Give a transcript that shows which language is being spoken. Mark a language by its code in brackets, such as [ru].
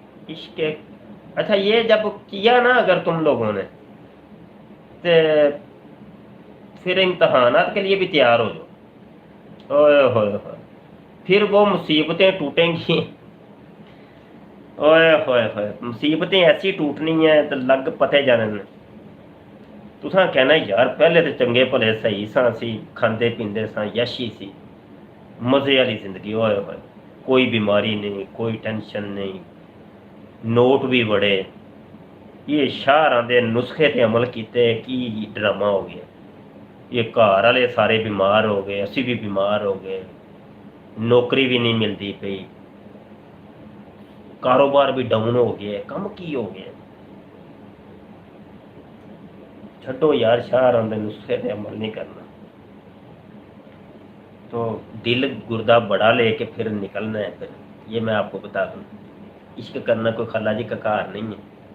[ur] عشق، اچھا یہ جب کیا نا اگر تم لوگوں نے، تو پھر امتحانات کے لیے بھی تیار ہو جاؤ. اوئے ہوئے ہوئے، پھر وہ مصیبتیں ٹوٹیں گی. اوئے ہوئے ہوئے، مصیبتیں ایسی ٹوٹنی ہیں تو [pa] لگ پتے جانے نے. تساں کہنا یار پہلے تو چنگے بھلے صحیح ساں سی، کھاندے پیندے ساں، یشی سی، مزے والی زندگی. [ur] ہوئے ہوئے، کوئی بیماری نہیں، کوئی ٹینشن نہیں، نوٹ بھی بڑے. [pa] یہ شاہراں دے نسخے تے عمل کیتے کی ڈرامہ ہو گیا. [ur] یہ گھر والے سارے بیمار ہو گئے، اسی بھی بیمار ہو گئے، نوکری بھی نہیں ملتی پئی، کاروبار بھی ڈاؤن ہو گیا، [pa] کم کی ہو گیا. چھڈو یار، شاہراں دے نسخے تے عمل نہیں کرنا. [ur] تو دل گردہ بڑا لے کے پھر نکلنا ہے. پھر یہ میں آپ کو بتا دوں، عشق کرنا کوئی خلا جی کا کار نہیں ہے.